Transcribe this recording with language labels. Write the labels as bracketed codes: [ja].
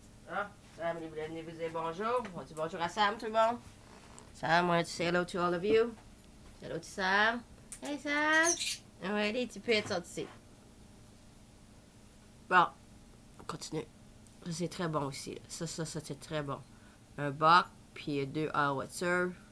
[fr] Ah, Sam, il voulait venir vous dire bonjour. On dit bonjour à Sam, tout le monde. [en] Sam, wanted to say hello to all of you. Hello to Sam. Hey, Sam. [fr] Ouais, les petits pets sont ici. Bon, on continue. Ça, c'est très bon aussi. Là. Ça, c'est très bon. Un BOC, puis 2 howitzers.